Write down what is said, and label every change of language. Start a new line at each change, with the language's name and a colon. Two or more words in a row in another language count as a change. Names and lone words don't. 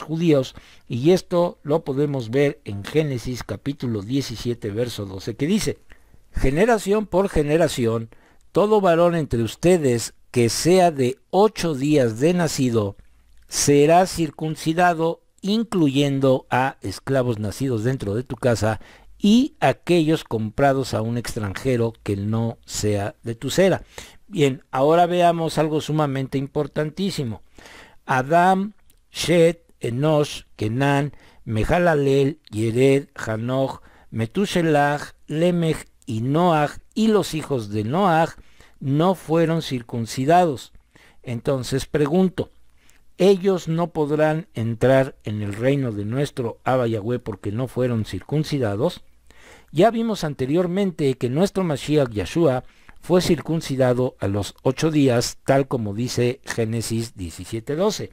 Spanish: judíos, y esto lo podemos ver en Génesis capítulo 17, verso 12, que dice: generación por generación, todo varón entre ustedes que sea de 8 días de nacido, será circuncidado, incluyendo a esclavos nacidos dentro de tu casa, y aquellos comprados a un extranjero que no sea de tu cera. Bien, ahora veamos algo sumamente importantísimo. Adam, Shet, Enosh, Kenan, Mehalalel, Yered, Hanoch, Metushelach, Lemech y Noach, y los hijos de Noach no fueron circuncidados. Entonces pregunto, ¿ellos no podrán entrar en el reino de nuestro Abba Yahweh porque no fueron circuncidados? Ya vimos anteriormente que nuestro Mashiach Yahshua fue circuncidado a los 8 días, tal como dice Génesis 17:12.